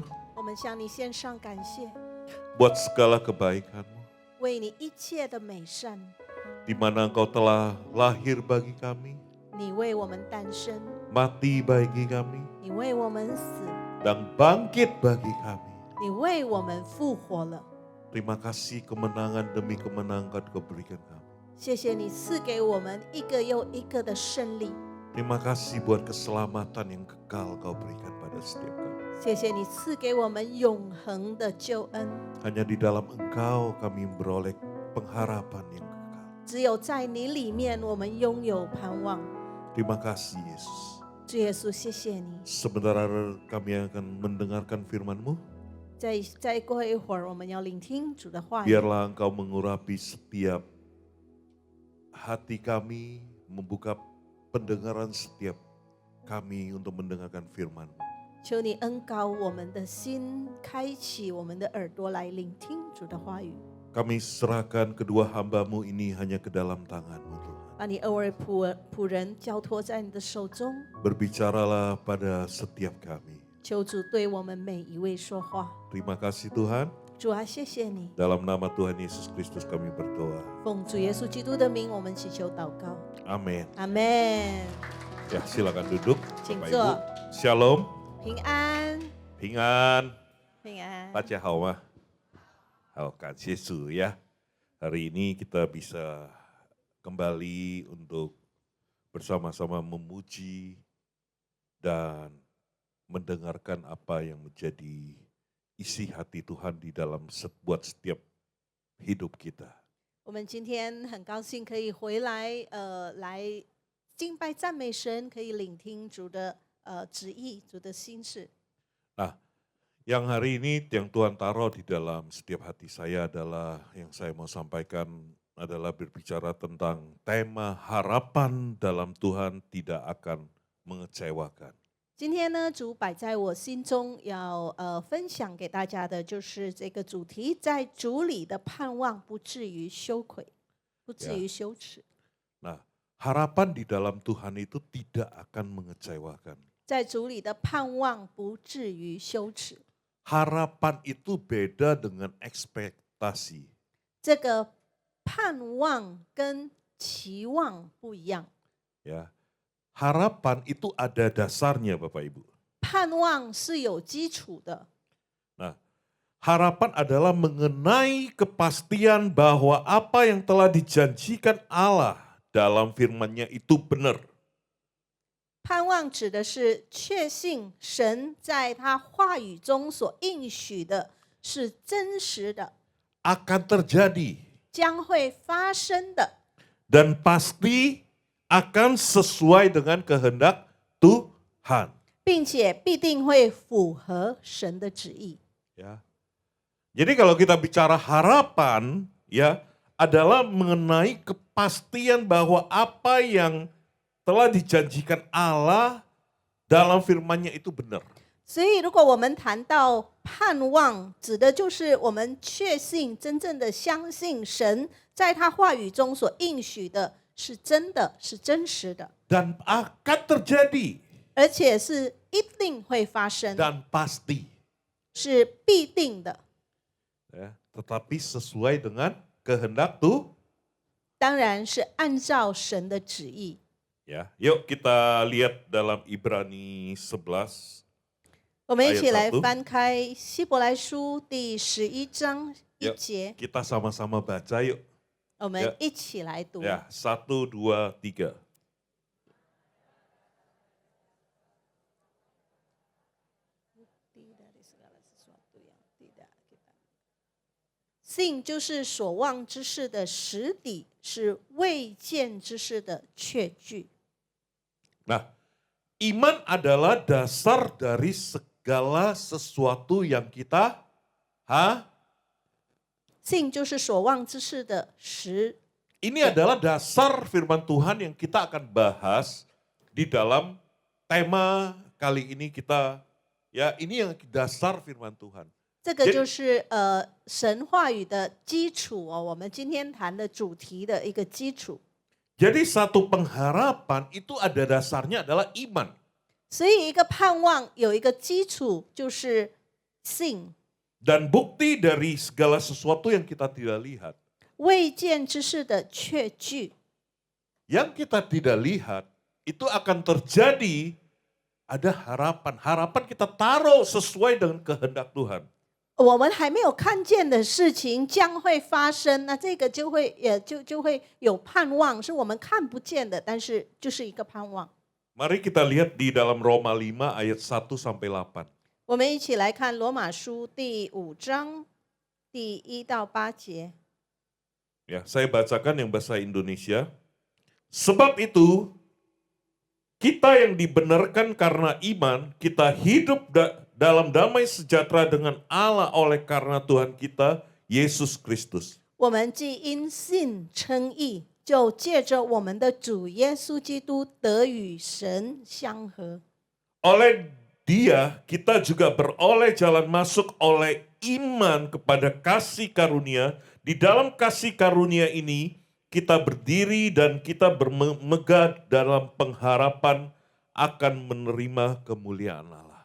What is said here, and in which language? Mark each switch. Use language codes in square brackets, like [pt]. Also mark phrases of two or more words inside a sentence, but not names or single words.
[zh] 我们向你献上感谢， [id] buat segala kebaikan-Mu, [zh] 为你一切的美善， [id] di mana Engkau telah lahir bagi kami, [zh] 你为我们诞生， [id] mati bagi kami, [zh] 你为我们死， [id] dan bangkit bagi kami. [zh] 你为我们复活了。 [id] Terima kasih kemenangan demi kemenangan Kau berikan kami. [zh] 谢谢你赐给我们一个又一个的胜利， [id] Terima kasih buat keselamatan yang kekal Kau berikan pada setiap kami. [zh] 谢谢你赐给我们永恒的救恩。 [id] Hanya di dalam Engkau kami beroleh pengharapan yang kekal. [zh] 只有在你里面，我们拥有盼望。 [id] Terima kasih Yesus. [zh] 主耶稣，谢谢你。 [id] Sebentar kami akan mendengarkan firman-Mu. [zh] 再过一会儿，我们要聆听主的话语。 [id] Biarlah Engkau mengurapi setiap hati kami, membuka pendengaran setiap kami untuk mendengarkan firman-Mu. [zh] 求你恩膏我们的心，开启我们的耳朵来聆听主的话语。 [id] Kami serahkan kedua hamba-Mu ini hanya ke dalam tangan-Mu Tuhan. [zh] 把你二位仆人交托在你的手中， [id] Berbicaralah pada setiap kami. [zh] 求主对我们每一位说话。 [id] Terima kasih Tuhan. [zh] 主啊，谢谢你。 [id] Dalam nama Tuhan Yesus Kristus kami berdoa. [zh] 奉主耶稣基督的名，我们祈求祷告。 [id] Amin. [zh] 阿门。 [id] Ya, silakan duduk. [zh] 请 [id] Bapak [zh] 坐 [id] Ibu. Shalom. [zh] 平安，平安。平安。大家好吗？好，感谢主 ya. [id] Hari ini kita bisa kembali untuk bersama-sama memuji dan mendengarkan apa yang menjadi isi hati Tuhan di dalam buat setiap hidup kita. [zh] 我们今天很高兴可以回来，来敬拜赞美神，可以聆听主的旨意，主的心事。 [id] Nah, yang hari ini yang Tuhan taruh di dalam setiap hati saya adalah yang saya mau sampaikan adalah berbicara tentang tema harapan dalam Tuhan tidak akan mengecewakan. [zh] 今天呢，主摆在我心中要分享给大家的就是这个主题，在主里的盼望不至于羞愧，不至于羞耻。 [id] Nah, harapan di dalam Tuhan itu tidak akan mengecewakan. [zh] 在主里的盼望不至于羞耻。 [id] Harapan itu beda dengan ekspektasi. [zh] 这个盼望跟期望不一样。 [id] Ya, harapan itu ada dasarnya Bapak Ibu. [zh] 盼望是有基础的。 [id] Nah, harapan adalah mengenai kepastian bahwa apa yang telah dijanjikan Allah dalam firman-Nya itu benar. [zh] 盼望指的是确信神在他话语中所应许的是真实的， [id] Akan terjadi [zh] 将会发生的， [id] dan pasti akan sesuai dengan kehendak Tuhan. [zh] 并且必定会符合神的旨意。 [id] Ya. Jadi kalau kita bicara harapan ya adalah mengenai kepastian bahwa apa yang telah dijanjikan Allah dalam firman-Nya itu benar. [zh] 所以，如果我们谈到盼望，指的就是我们确信、真正的相信神在他话语中所应许的是真的，是真实的， [id] Dan akan terjadi [zh] 而且是一定会发生， [id] dan pasti. [zh] 是必定的。 [id] Ya, tetapi sesuai dengan kehendak Tuhan. [zh] 当然是按照神的旨意。 [id] Ya, yuk kita lihat dalam Ibrani 11. [zh] 我们一起来 [id] ayat 1. [zh] 翻开希伯来书第11章1 [id] Yuk, [zh] 节， [id] kita sama-sama baca yuk. [zh] 我们一起来读。 [id] Ya, 1, 2, 3. [zh] 信就是所望之事的实底，是未见之事的确据。 [id] Nah, iman adalah dasar dari segala sesuatu yang kita [zh] 信就是所望之事的实。 [id] Ini adalah dasar firman Tuhan yang kita akan bahas di dalam tema kali ini kita ya ini yang dasar firman Tuhan. [zh] 这个就是神话语的基础哦，我们今天谈的主题的一个基础。 [id] Jadi satu pengharapan itu ada dasarnya adalah iman. [zh] 所以一个盼望有一个基础就是信。 [id] Dan bukti dari segala sesuatu yang kita tidak lihat. [zh] 未见之事的确据。 [id] Yang kita tidak lihat itu akan terjadi, ada harapan. Harapan kita taruh sesuai dengan kehendak Tuhan. [zh] 我们还没有看见的事情将会发生，那这个就会有盼望，是我们看不见的，但是就是一个盼望。 [id] Mari kita lihat di dalam Roma 5 ayat 1 sampai 8. [zh] 我们一起来看罗马书第5章第1到8节。 [id] Ya, saya bacakan yang bahasa Indonesia. Sebab itu, kita yang dibenarkan karena iman, kita hidup dalam damai sejahtera dengan Allah oleh karena Tuhan kita, Yesus Kristus. [zh] 我们既因信称义，就借着我们的主耶稣基督得与神相合。 [id] Oleh Dia, kita juga beroleh jalan masuk oleh iman kepada kasih karunia. Di dalam kasih karunia ini, kita berdiri dan kita bermegah dalam pengharapan akan menerima kemuliaan Allah.